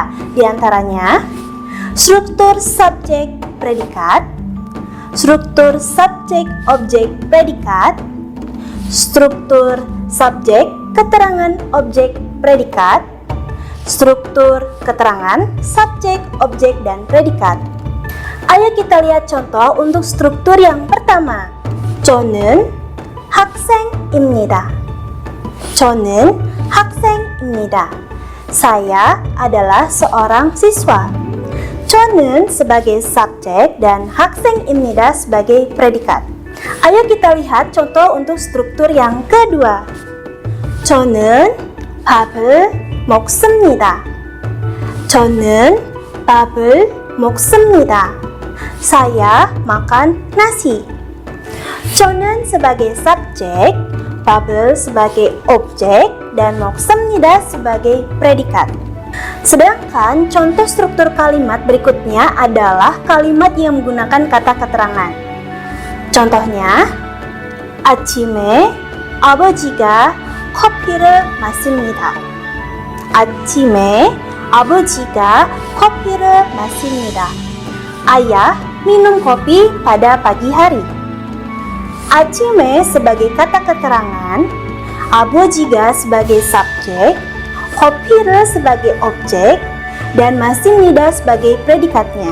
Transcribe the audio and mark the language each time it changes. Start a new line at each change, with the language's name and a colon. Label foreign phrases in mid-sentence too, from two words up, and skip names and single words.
Indonesian: Di antaranya, struktur subjek predikat, struktur subjek objek predikat, struktur subjek keterangan objek predikat, struktur keterangan subjek objek dan predikat. Ayo kita lihat contoh untuk struktur yang pertama.
Korean: 저는 학생입니다. 저는 학생입니다.
Indonesian: Saya adalah seorang siswa. 저는 sebagai subjek dan 학생입니다 sebagai predikat. Ayo kita lihat contoh untuk struktur yang kedua.
Korean: 저는 밥을 먹습니다. 저는 밥을 먹습니다.
Indonesian: Saya makan nasi. 저는 sebagai subjek, 밥을 sebagai objek, dan 먹습니다 sebagai predikat. Sedangkan contoh struktur kalimat berikutnya adalah kalimat yang menggunakan kata keterangan. Contohnya,
Korean: 아침에 아버지가 커피를 마십니다. 아침에 아버지가 커피를 마십니다.
Indonesian: Ayah minum kopi pada pagi hari. 아침에 sebagai kata keterangan, 아버지가 sebagai subjek, 커피를 sebagai objek, dan 마십니다 sebagai predikatnya.